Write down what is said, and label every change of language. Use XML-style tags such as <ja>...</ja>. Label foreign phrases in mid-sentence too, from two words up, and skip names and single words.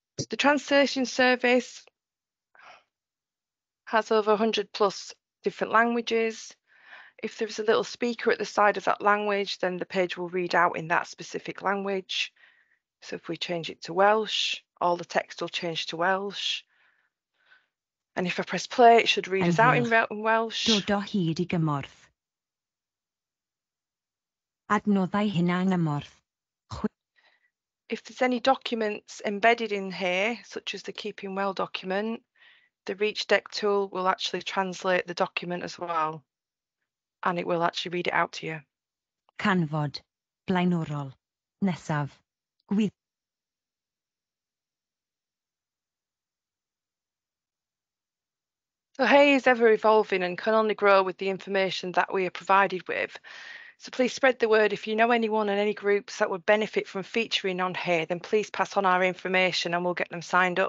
<en>The translation service has over 100 plus different languages. If there's a little speaker at the side of that language, then the page will read out in that specific language. So if we change it to Welsh, all the text will change to Welsh. And if I press play, it should read us out in Welsh.</en> <cy>Dod o hyd I gymorth. Adnoddau hunangymorth.</cy> <en>If there's any documents embedded in here, such as the Keeping Well document, the Reach Deck tool will actually translate the document as well. And it will actually read it out to you.</en> <cy>Canfod. Blaenorol. Nesaf. Gwydd.</cy> <en>So Hay is ever evolving and can only grow with the information that we are provided with. So please spread the word. If you know anyone in any groups that would benefit from featuring on Hay, then please pass on our information and we'll get them signed up.</en>